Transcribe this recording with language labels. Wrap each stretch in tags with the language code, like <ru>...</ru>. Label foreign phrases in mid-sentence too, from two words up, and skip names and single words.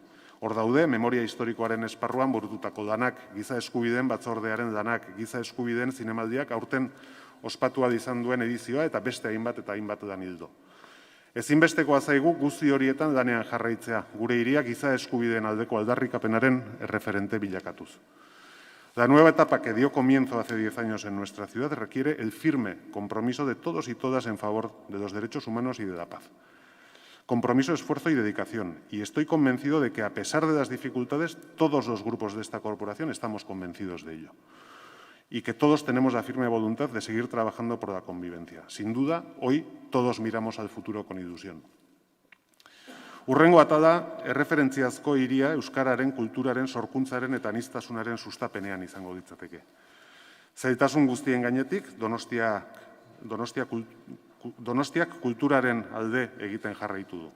<eu>Hor daude, memoria historikoaren esparruan burututako lanak, giza eskubideen batzordearen lanak, giza eskubideen zinemaldiak aurten ospatua izan duen edizioa eta beste hainbat eta hainbat lan hildo. Ezinbestekoa zaigu guzti horietan lanean jarraitzea, gure hiriak giza eskubideen aldeko aldarrikapenaren erreferente bilakatuz.</eu> <es>La nueva etapa que dio comienzo hace 10 años en nuestra ciudad requiere el firme compromiso de todos y todas en favor de los derechos humanos y de la paz. Compromiso, esfuerzo y dedicación. Y estoy convencido de que, a pesar de las dificultades, todos los grupos de esta corporación estamos convencidos de ello. Y que todos tenemos la firme voluntad de seguir trabajando por la convivencia. Sin duda, hoy todos miramos al futuro con ilusión.</es> <eu>Urrengo atala, erreferentziazko hiria euskararen, kulturaren, sorkuntzaren eta aniztasunaren sustapenean izango ditzateke. Zailtasun guztien gainetik, Donostiak kulturaren alde egiten jarraitu du.</eu>